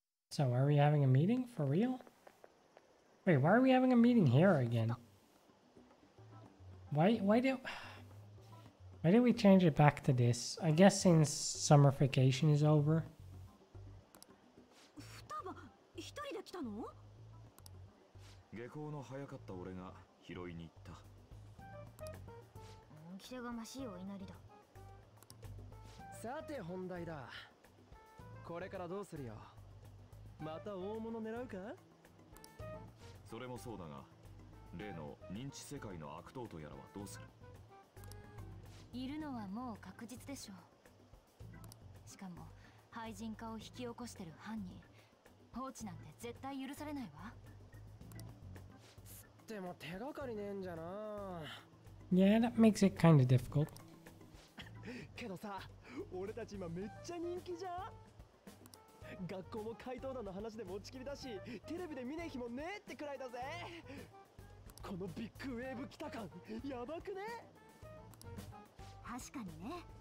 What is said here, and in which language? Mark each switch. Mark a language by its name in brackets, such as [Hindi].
[English] So, are we having a meeting? For real? Wait, why are we having a meeting here again? Why did we change it back to this? I guess since summer vacation is over. [Japanese] 一人で来たの？下校の早かった俺が拾いに行った。来てがましいお祈りだ。さて本題だ。これからどうするよ。また大物狙うか？それもそうだが、例の認知世界の悪党とやらはどうする？いるのはもう確実でしょう。しかも廃人化を引き起こしてる犯人、放置なんて絶対許されないわ。でも手がかりねえんじゃな。 [English] Yeah, that makes it kind of difficult. [Japanese] けどさ、俺たち今めっちゃ人気じゃん。学校も怪盗団の話で持ちきりだし、テレビで見ねえ日もねえってくらいだぜ。このビッグウェーブ来た感やばくね？確かにね。